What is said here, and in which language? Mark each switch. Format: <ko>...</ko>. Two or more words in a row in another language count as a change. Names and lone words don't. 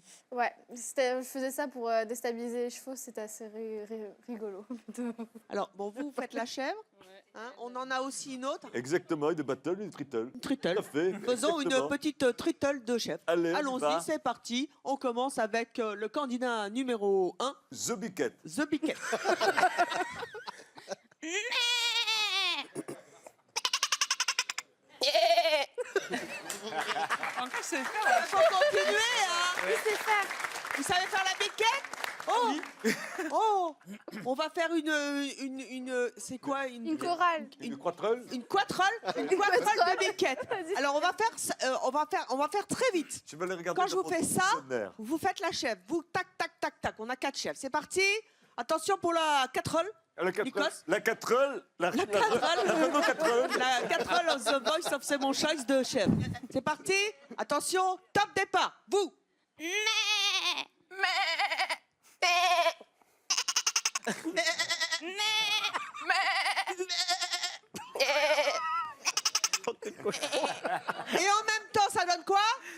<fr>Ouais, je faisais ça pour déstabiliser les chevaux, c'était assez rigolo. Alors, bon, vous faites la chèvre. Hein, on en a aussi une autre. Exactement, une battle, une trittle. Une trittle. Tout à fait. Faisons exactement. une petite trittle de chèvre. Allez, on y Allons-y, va. c'est parti. On commence avec le candidat numéro 1. The Biquette. The Biquette. Encore, c'est Il faut continuer, hein. Oui, c'est ça. Vous savez faire la biquette? Oh, on va faire une c'est quoi Une chorale. Une quatreule. Une quatreule de biquette. Alors on va faire très vite. Tu vas les regarder. Quand je dans vous mon fais ça, dictionnaire. vous faites la chèvre. Vous tac tac tac tac. On a 4 chèvres. C'est parti. Attention pour la quatreule. La quatreule. Nikos. La quatreule. La quatreule. Renault quatreule. La quatreule of The Voice of C'est mon choice de chèvre. C'est parti. Attention. Top départ. Vous. Et en même temps, ça donne quoi?</fr>